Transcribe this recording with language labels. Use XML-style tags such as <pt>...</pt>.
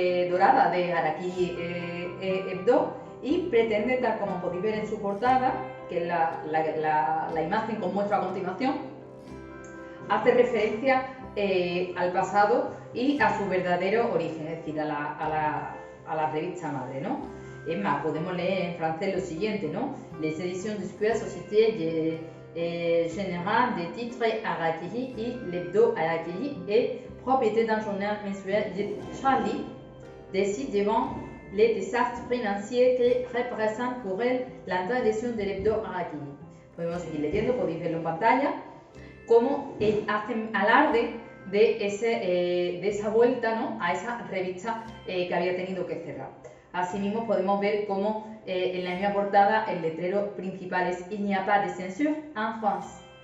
<es>dorada de Harakiri Hebdo, y pretende, tal como podéis ver en su portada, que es la imagen que os muestro a continuación, hace referencia al pasado y a su verdadero origen, es decir, a la revista madre, ¿no? Es más, podemos leer en francés lo siguiente, ¿no?</es> <fr>Les éditions du Square Société Générale des titres Harakiri y l'hebdo Harakiri est propriété d'un journal mensuel Charlie décide devant les désastres financiers que représentent pour elle</fr> <es>la tradición del</es> <fr>hebdo Harakiri.</fr> <es>Podemos seguir leyendo, podéis verlo en pantalla, cómo hacen alarde de esa vuelta, ¿no?, a esa revista que había tenido que cerrar. Asimismo, podemos ver cómo en la misma portada el letrero principal es</es> <fr>Il n'y a pas de censure en France.</fr>